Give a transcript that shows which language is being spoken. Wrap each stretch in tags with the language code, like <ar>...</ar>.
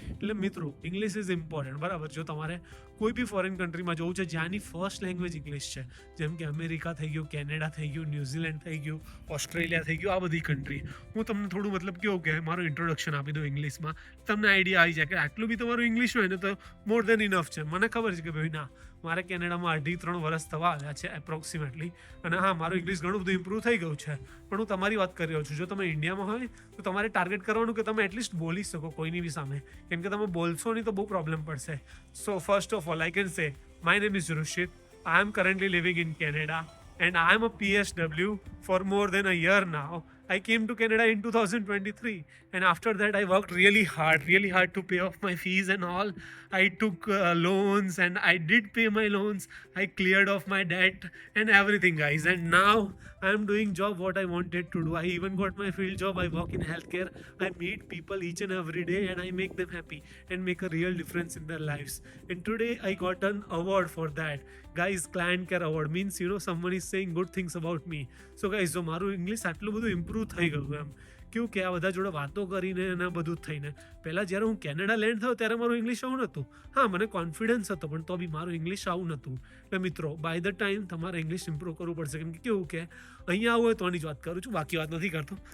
<gu>એટલે મિત્રો,</gu> <en>English is important,</en> <gu>બરાબર. જો તમારે કોઈ બી ફોરેન કન્ટ્રીમાં જવું છે જ્યાંની ફર્સ્ટ લેંગ્વેજ ઇંગ્લિશ છે, જેમ કે અમેરિકા થઈ ગયું, કેનેડા થઈ ગયું, ન્યૂઝીલેન્ડ થઈ ગયું, ઓસ્ટ્રેલિયા થઈ ગયું, આ બધી કન્ટ્રી, હું તમને થોડું મતલબ કેવું કે મારું ઇન્ટ્રોડક્શન આપી દઉં ઇંગ્લિશમાં, તમને આઈડિયા આવી જાય કે આટલું બી તમારું ઇંગ્લિશ હોય ને તો</gu> <en>more than enough</en> <gu>છે. મને ખબર છે કે ભાઈ ના, મારે કેનેડામાં 2.5-3 વર્ષ થવા આવ્યા છે એપ્રોક્સિમેટલી, અને હા, મારું ઇંગ્લિશ ઘણું બધું ઇમ્પ્રૂવ થઈ ગયું છે. પણ હું તમારી વાત કરી રહ્યો છું, જો તમે ઇન્ડિયામાં હોય તો તમારે ટાર્ગેટ કરવાનું કે તમે એટલીસ્ટ બોલી શકો કોઈની બી સામે. કેમ કે તમે બોલશો નહીં તો બહુ પ્રોબ્લેમ પડશે. So first of all,</gu> <en>I can say, my name is Rushit. I am currently living in Canada and I am a PSW for more than a year now. I came to Canada in 2023, and after that I worked really hard to pay off my fees and all. I took loans and I did pay my loans. I cleared off my debt and everything, guys. And now I am doing job what I wanted to do. I even got my field job. I work in healthcare. I meet people each and every day and I make them happy and make a real difference in their lives. And today I got an award for that. Guys, Client Care Award means, someone is saying good things about me. So guys,</en> <gu>જો મારું English આટલું બધું improve થઈ ગયું એમ, કેવું કે આ બધા જોડે વાતો કરીને અને બધું જ થઈને. પહેલાં જ્યારે હું કેનેડા લેન્ડ થયો ત્યારે મારું ઇંગ્લિશ આવું નહોતું. હા, મને કોન્ફિડન્સ હતો, પણ તો બી મારું ઇંગ્લિશ આવું નહોતું. એટલે મિત્રો,</gu> <en>by the time</en> <gu>તમારે ઇંગ્લિશ ઇમ્પ્રૂવ કરવું પડશે. કેમ કે કેવું કે અહીંયા આવું હોય તો આની જ વાત કરું છું, બાકી વાત નથી કરતો.</gu>